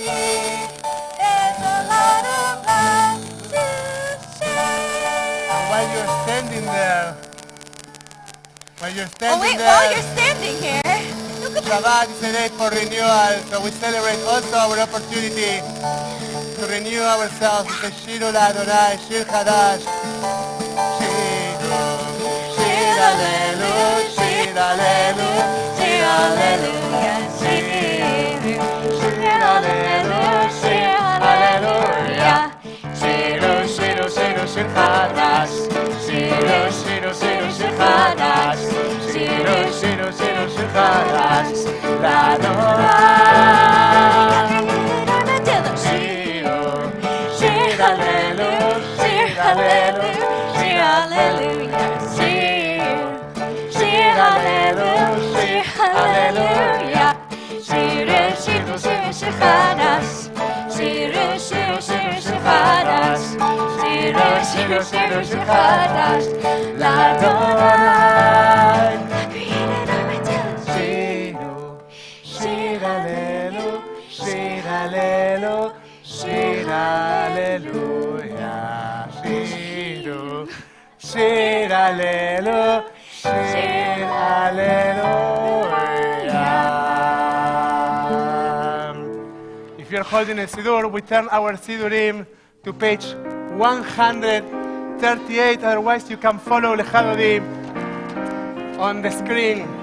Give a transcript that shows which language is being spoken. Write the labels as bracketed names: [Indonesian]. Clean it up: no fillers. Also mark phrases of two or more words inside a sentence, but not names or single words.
[English] There's a lot of love to share. While you're standing there, Oh wait, while you're standing here, look at Shabbat is a day for renewal, so we celebrate also our opportunity to renew ourselves with the [Hebrew] שירו אדוני, שיר חדש. Shiru, שיר הללו, שיר הללו, שיר הללו, שיר הללו, שיר הללויה. שירו, שירו, שירו, שיר חדש. שירו, שירו, שירו, שיר חדש. שירו, שירו, שירו, שיר חדש. L'Adonai. Shiru, שיר הללו, שיר הללו, שיר הללויה. שיר הללו, שיר הללויה. שירו, שירו, שירו, שיר חדש. שירו, שירו, שירו, שיר חדש. שירו, שירו, שירו, שיר חדש. L'Adonai. [English] Created on my talent. [Hebrew] שירו, שיר הללו, שיר הללו, שיר הללויה. שירו, שיר הללו, שיר הללויה. [English] If you're holding a Siddur, we turn our Siddurim to page 138. Otherwise, you can follow Lechadodi on the screen.